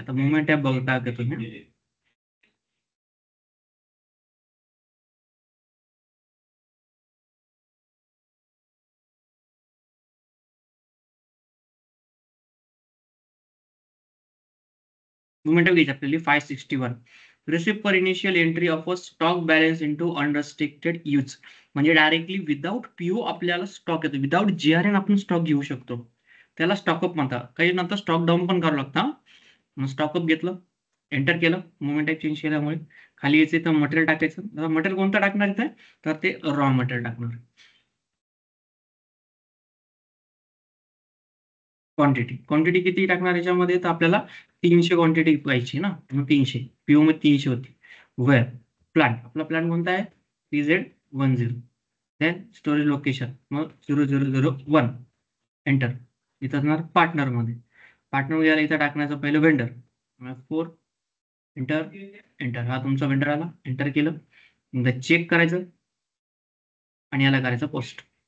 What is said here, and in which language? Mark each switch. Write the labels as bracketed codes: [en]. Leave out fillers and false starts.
[mr] आता movement type बघा काय तुम्ही मुवमेंट टाईप घ्यायची आपल्याला 561. [en] Receipt per initial entry of a stock balance into unrestricted use. [mr] म्हणजे डायरेक्टली विदाउट पीओ आपल्याला स्टॉक येतो. विदाउट GRN आपण स्टॉक घेऊ शकतो. त्याला स्टॉकअप म्हणतात. काही नंतर स्टॉक डाऊन पण करावं लागतं. मग स्टॉकअप घेतलं एंटर केलं मुवमेंट टाईप चेंज केल्यामुळे खाली यायचं इथं मटेरियल टाकायचं. मटेरियल कोणतं टाकणार इथे तर ते रॉ मटेरियल टाकणार. क्वांटिटी किती टाकणार याच्यामध्ये तर आपल्याला 300 क्वांटिटी पाहिजे ना. मग 300 पीओ मध्ये 300 होती. वेअर प्लान आपला प्लान कोणता आहे PZ10. देन स्टोरेज लोकेशन मग 0001 एंटर. इथं असणार पार्टनर मध्ये. पार्टनर याला इथं टाकण्याचं पहिलं वेंडर 4 एंटर एंटर. हा तुमचा वेंडर आला एंटर केलं. एकदा चेक करायचं आणि याला करायचं पोस्ट.